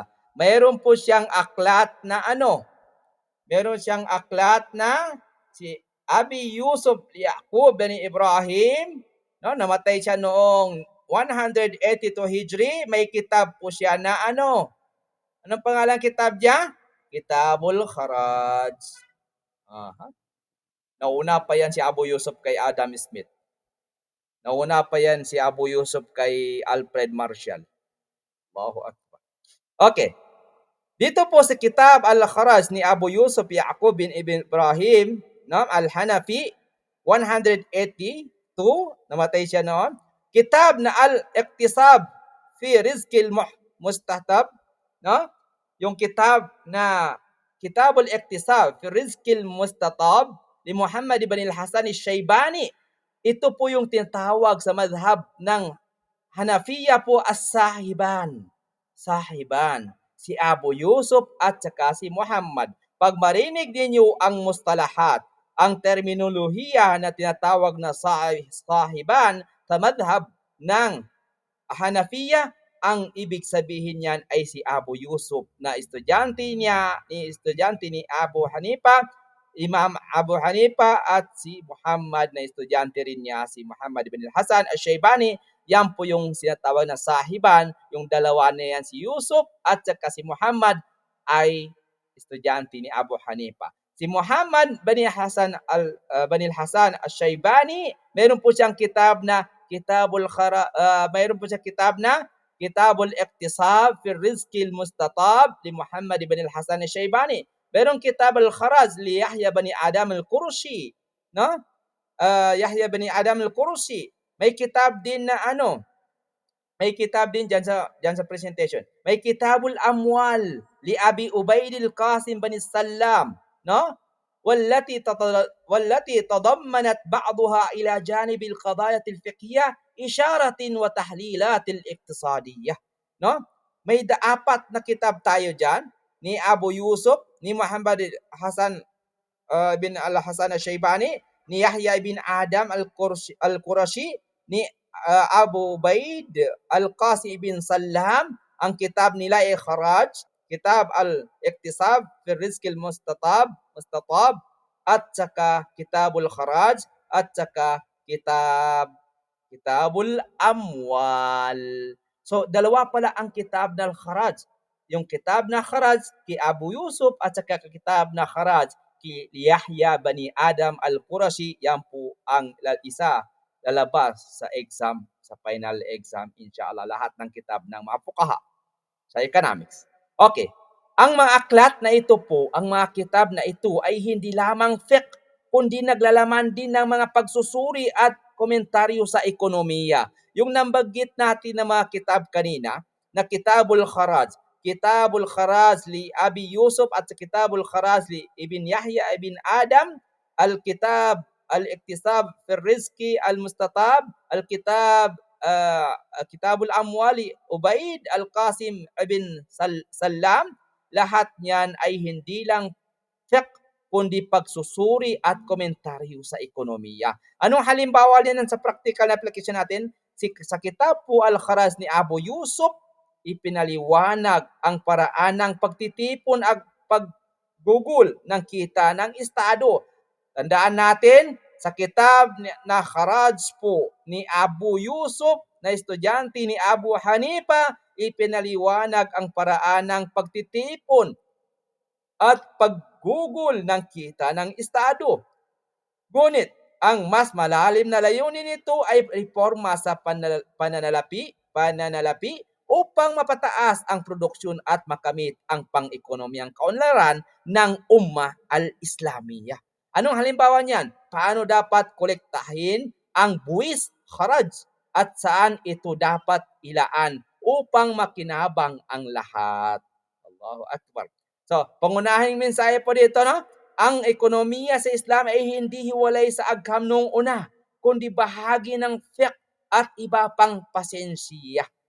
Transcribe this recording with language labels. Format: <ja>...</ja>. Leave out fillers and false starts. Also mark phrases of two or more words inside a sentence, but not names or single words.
<tl>Mayroon po siyang aklat na Meron siyang aklat na si Abi Yusuf Yaqub ibn Ibrahim. Namatay siya noong 182 Hijri. May kitab po siya na Anong pangalan kitab niya? Kitabul Kharaj. Nauna pa yan si Abu Yusuf kay Adam Smith. Nauna pa yan si Abu Yusuf kay Alfred Marshall.</tl> <ar>الله أكبر.</ar> <tl>Okay. Dito po sa Kitab Al-Kharaj ni Abu Yusuf Yaqub bin Ibn Ibrahim, Al-Hanafi, 182, namatay siya noon. Kitab na Al-Iqtisab fi Rizqil Mustatab, yung kitab na Kitabul Iqtisab fi Rizqil Mustatab ni Muhammad ibn al-Hasan al-Shaybani. Ito po yung tinatawag sa madhab ng Hanafiya po as-sahiban. Si Abu Yusuf at saka si Muhammad. Pag marinig ninyo ang mustalahat, ang terminolohiya na tinatawag na sahiban sa madhab ng Hanafiya, ang ibig sabihin niyan ay si Abu Yusuf na estudyante ni Abu Hanifa, Imam Abu Hanifa, at si Muhammad na estudyante rin niya, si Muhammad ibn al-Hasan al-Shaybani. Yan po yung sinatawag na sahiban, yung dalawa na yan, si Yusuf at saka si Muhammad, ay estudyante ni Abu Hanifa. Si Muhammad bin al-Hasan al-Shaybani, meron po siyang kitab na mayroon po siyang kitab na Kitabul Iqtisab fi Rizqil Mustatab li Muhammad ibn al-Hasan al-Shaybani. Merong Kitab Al-Kharaj li Yahya bin Adam al-Qurashi, Yahya bin Adam al-Qurashi. May kitab din na ano, may kitab din diyan sa presentation. May Kitabul Amwal li Abi Ubayd al-Qasim bin Sallam, no?</tl> <ar>والتي تضمنت بعضها إلى جانب القضايا الفقهية إشارة وتحليلات الاقتصادية.</ar> <tl>No? May apat na kitab tayo diyan ni Abu Yusuf, ni Muhammad Hasan bin Al-Hasan al-Shaybani, ni Yahya bin Adam al-Qurashi, ni Abu Ubaid al-Qasi bin Sallam. Ang kitab nila ay Kharaj, Kitab al-Iktisab fi Rizq al-Mustatab, at saka Kitabul Kharaj, at saka Kitabul Amwal. So, dalawa pala ang kitab ng Kharaj. Yung kitab na Kharaj kay Abu Yusuf at saka kitab na Kharaj kay Yahya bani Adam al-Qurashi. Yan po ang isa lalabas sa exam, sa</tl> <en>final exam,</en> <tl>inshallah. Lahat ng kitab ng mga fuqaha sa economics. Okay. Ang mga aklat na ito po, ang mga kitab na ito ay hindi lamang fiqh, kundi naglalaman din ng mga pagsusuri at komentaryo sa ekonomiya. Yung nabanggit natin na mga kitab kanina, na Kitabul Kharaj li Abi Yusuf at Kitabul Kharaj li Ibn Yahya ibn Adam, Al-Kitab Al-Iktisab fi Rizqi Al-Mustatab, Al-Kitab Kitabul Amwali Ubaid Al-Qasim ibn Sallam. Lahat niyan ay hindi lang fiqh, kundi pagsusuri at komentaryo sa ekonomiya. Anong halimbawa niyan sa practical na application natin? Sa kitab po Al-Kharaj ni Abu Yusuf, ipinaliwanag ang paraan ng pagtitipon at paggugol ng kita ng Estado. Tandaan natin, sa kitab na Kharaj po ni Abu Yusuf, na estudyante ni Abu Hanifa, ipinaliwanag ang paraan ng pagtitipon at paggugol ng kita ng Estado. Ngunit, ang mas malalim na layunin nito ay reforma sa pananalapi upang mapataas ang produksyon at makamit ang pang-ekonomiyang kaunlaran ng</tl> <ar>الأمة الإسلامية.</ar> <tl>Anong halimbawa niyan? Paano dapat kolektahin ang buwis, kharaj, at saan ito dapat ilaan upang makinabang ang lahat.</tl> <ar>الله أكبر.</ar> <tl>So, pangunahing mensahe po dito, no? Ang ekonomiya sa Islam ay hindi hiwalay sa agham noong una, kundi bahagi ng fiqh at iba pang pasensya.</tl>